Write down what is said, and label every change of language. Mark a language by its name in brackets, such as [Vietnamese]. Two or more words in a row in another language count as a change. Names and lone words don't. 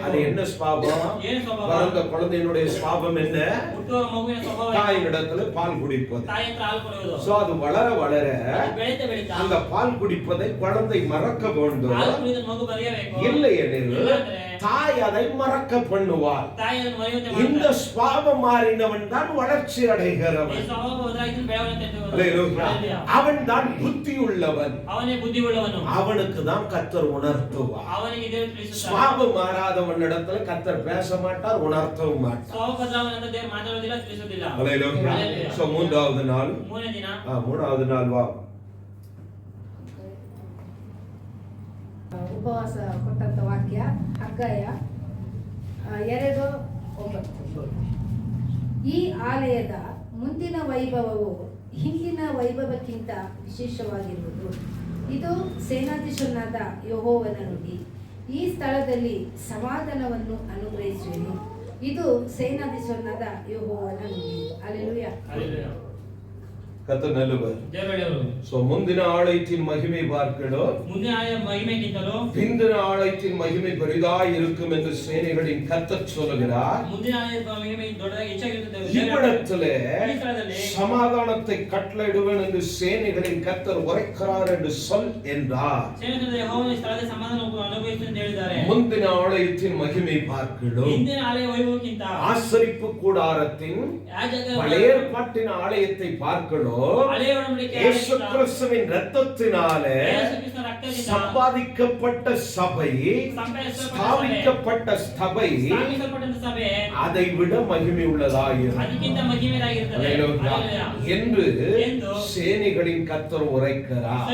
[Tamil] அது என்ன சுபாவம்? [Kannada] ಏನು சுபாவம்? [Tamil] பிறந்த குழந்தையினுடைய சுபாவம் என்ன? [Kannada] ಹುಟ್ಟುವ ಮಗುವಿನ ಸ್ವಭಾವ [Tamil] தாயினிடத்துல பால் குடிப்பது. சோ அது வளர வளர அந்த பால் குடிப்பதை குழந்தை மறக்க வேண்டும். இல்லை எனில் தாய் அதை மறக்க பண்ணுவாள். இந்த சுபாவம் மாறினவன் தான் வளர்ச்சி அடைகிறவன். அவன் தான் புத்தி உள்ளவன். அவனுக்கு தான் கர்த்தர் உணர்த்துவார். சுபாவம் மாறாதவன் இடத்துல கர்த்தர் பேச மாட்டார், உணர்த்தவும் மாட்டார். மூன்றாவது நாள் வா. [Kannada] ಉಪವಾಸ ಕೊಟ್ಟಂತ ವಾಕ್ಯ ಹಗ್ಗಾಯ 2:9. ಈ ಆಲಯದ ಮುಂದಿನ ವೈಭವವು ಹಿಂದಿನ ವೈಭವಕ್ಕಿಂತ ವಿಶೇಷವಾಗಿರುವುದು. ಇದು ಸೇನಾಧೀಶನಾದ ಯೆಹೋವನ ನುಡಿ. ಈ ಸ್ಥಳದಲ್ಲಿ ಸಮಾಧಾನವನ್ನು ಅನುಗ್ರಹಿಸುವೆನು. ಇದು ಸೇನಾಧೀಶನಾದ ಯೆಹೋವನ ನುಡಿ. [Tamil] அல்லேலூயா. கர்த்தர் நல்லவர். சோ முந்தின ஆலயத்தின் மகிமை பார்க்கிறோம். முந்தின ஆலய மகிமைகிட்டலோ பிந்தின ஆலயத்தின் மகிமை பெரிதாய் இருக்கும் என்று சேனைகளின் கர்த்தர் சொல்கிறார். முந்தின ஆலய மகிமை [Kannada] ದೊಡ್ಡದಾಗಿ ಹೆಚ್ಚಾಗಿರುತ್ತದೆ. [Tamil] இவ்விடத்திலே சமாதானத்தை கட்டளையிடுவேன் என்று சேனைகளின் கர்த்தர் உரைக்கிறார் என்று சொல் என்றார். [Kannada] சேனைಗಳ ಯೆಹೋವನ ಸ್ಥಳದಲ್ಲಿ ಸಮಾಧಾನವನ್ನು ಅನುಭವಿಸುತ್ತಾರೆ ಎಂದು ಹೇಳಿದ್ದಾರೆ. [Tamil] முந்தின ஆலயத்தின் மகிமை பார்க்கிறோம். [Kannada] ಹಿಂದಿನ ಆಲಯ ವೈಭವಕ್ಕಿಂತ [Tamil] ஆசரிப்பு கூடாரத்தின் பழைய ஏற்பாட்டின் ஆலயத்தை பார்க்கிறோம். இயேசு கிறிஸ்துவின் இரத்தத்தினாலே சம்பாதிக்கப்பட்ட சபை, ஸ்தாபிக்கப்பட்ட சபை அதை விட மகிமை உள்ளதாயிருக்கிறது என்று சேனைகளின் கர்த்தர் உரைக்கிறார்.